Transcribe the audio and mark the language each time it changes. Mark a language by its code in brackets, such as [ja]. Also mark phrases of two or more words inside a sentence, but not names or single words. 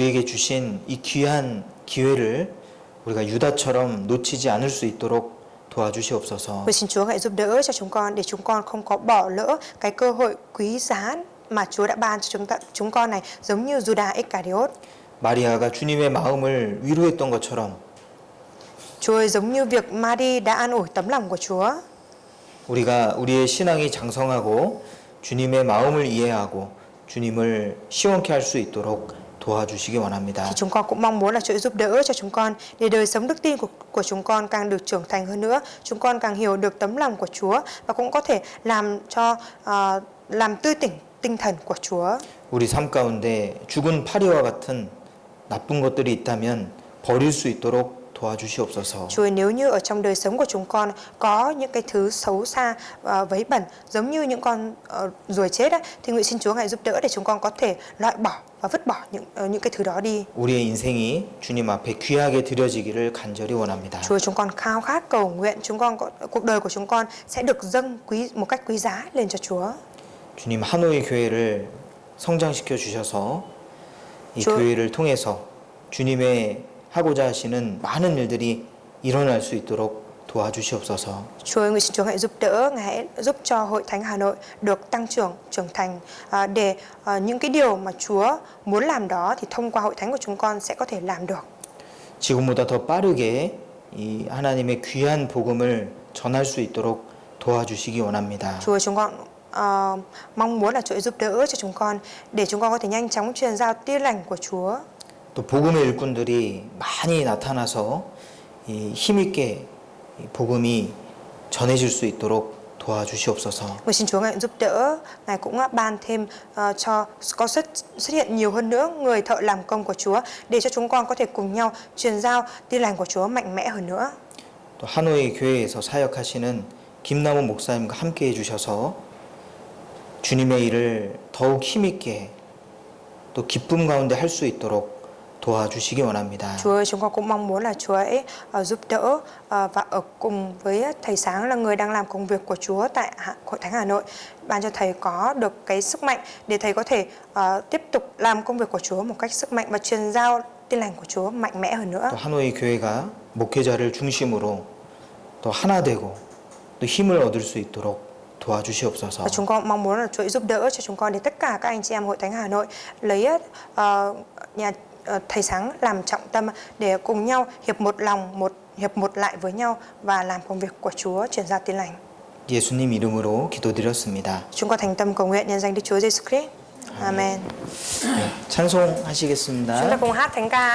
[ko] 우리에게 주신 이 귀한 기회를 우리가 유다처럼 놓치지 않을 수 있도록 도와주시옵소서. [vi] Vậy xin Chúa hãy giúp đỡ cho chúng con để chúng con không có bỏ lỡ cái cơ hội quý giá mà Chúa đã ban cho chúng con này, giống như Judas Iscariot. [ko] 마리아가 주님의 마음을 위로했던 것처럼 [vi] Chúa ơi, giống như việc Mary đã an ủi tấm lòng của Chúa, [ko] 우리가 우리의 신앙이 장성하고 주님의 마음을 이해하고 주님을 시원케 할 수 있도록 도와주시기 원합니다. [vi] thì chúng con cũng mong muốn là Chúa giúp đỡ cho chúng con để đời sống đức tin của chúng con càng được trưởng thành hơn nữa, chúng con càng hiểu được tấm lòng của Chúa và cũng có thể làm tươi tỉnh tinh thần của Chúa. [ko] 우리 삶 가운데 죽은 파리와 같은 나쁜 것들이 있다면 버릴 수 있도록 도와주시옵소서. [vi] Chúa ơi, nếu như ở trong đời sống của chúng con có những cái thứ xấu xa vấy bẩn giống như những con ruồi chết ấy, thì nguyện xin Chúa hãy giúp đỡ để chúng con có thể loại bỏ và vứt bỏ những cái thứ đó đi. [ko] 우리의 인생이 주님 앞에 귀하게 드려지기를 간절히 원합니다. [vi] Chúa, chúng con khao khát cầu nguyện cuộc đời của chúng con sẽ được dâng một cách quý giá lên cho Chúa. [ko] 주님 하노이 교회를 성장시켜 주셔서 이 교회를 통해서 주님의 하고자 하시는 많은 일들이 일어날 수 있도록 도와주시옵소서. [vi] Chúa ơi, nguyện xin Chúa hãy giúp đỡ, Ngài hãy giúp cho Hội Thánh Hà Nội được tăng trưởng, trưởng thành để những cái điều mà Chúa muốn làm đó thì thông qua Hội Thánh của chúng con sẽ có thể làm được. [ko] 지금보다 더 빠르게 이 하나님의 귀한 복음을 전할 수 있도록 도와주시기 원합니다. [vi] Chúa, chúng con mong muốn là Chúa giúp đỡ cho chúng con để chúng con có thể nhanh chóng truyền giao tin lành của Chúa. [ko] 또 복음의 일꾼들이 많이 나타나서 이 힘있게 복음이 전해질 수 있도록 도와주시옵소서. [vi] Nguyện xin Chúa Ngài giúp đỡ, Ngài cũng ban thêm cho có xuất hiện nhiều hơn nữa người thợ làm công của Chúa để cho chúng con có thể cùng nhau truyền giao tin lành của Chúa mạnh mẽ hơn nữa. [ko] 또 하노이 교회에서 사역하시는 김남훈 목사님과 함께 해주셔서 주님의 일을 더욱 힘있게 또 기쁨 가운데 할 수 있도록 도와주시기 원합니다. [vi] Chúa ơi, chúng con cũng mong muốn là Chúa ấy giúp đỡ và ở cùng với Thầy Sáng là người đang làm công việc của Chúa tại Hội Thánh Hà Nội, ban cho Thầy có được cái sức mạnh để Thầy có thể tiếp tục làm công việc của Chúa một cách sức mạnh và truyền giao tin lành của Chúa mạnh mẽ hơn nữa. [ko] 또 하노이 교회가 목회자를 중심으로 또 하나 되고 또 힘을 얻을 수 있도록 도와주시옵소서. [vi] Và chúng con mong muốn là Chúa giúp đỡ cho chúng con để tất cả các anh chị em Hội Thánh Hà Nội lấy nhà Thầy Sáng làm trọng tâm để cùng nhau hiệp một lòng, hiệp một lại với nhau và làm công việc của Chúa, truyền giao tin lành. [ko] 예수님 이름으로 기도드렸습니다. [vi] Chúng con thành tâm cầu nguyện nhân danh Đức Chúa Giêsu Christ. Amen. [ko] 네, 찬송하시겠습니다. [vi] Chúng ta cùng hát thánh ca.